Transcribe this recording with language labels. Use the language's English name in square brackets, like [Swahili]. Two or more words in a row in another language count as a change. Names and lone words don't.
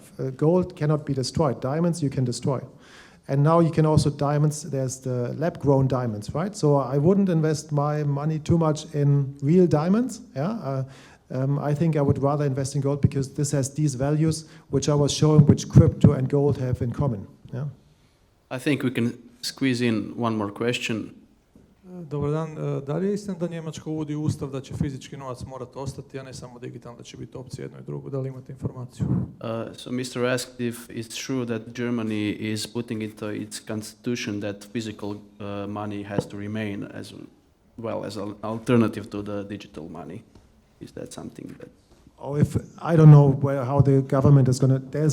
[English] Gold cannot be destroyed. Diamonds you can destroy. And now you can also diamonds, there's the lab-grown diamonds, right? So I wouldn't invest my money too much in real diamonds. Yeah? I think I would rather invest in gold because this has these values which I was showing which crypto and gold have in common. Yeah? I think we can squeeze in one more question. [Croatian] Dobar dan, da li je istina da Njemačka uvodi ustav da će fizički novac morati ostati, a ne samo digitalno, da će biti opcija jedno i drugo? Da li imate informaciju? [English] So Mr. asked if it's true that Germany is putting into its constitution that physical money has to remain as well as an alternative to the digital money. Is that something that... Oh, I don't know how the government is going to...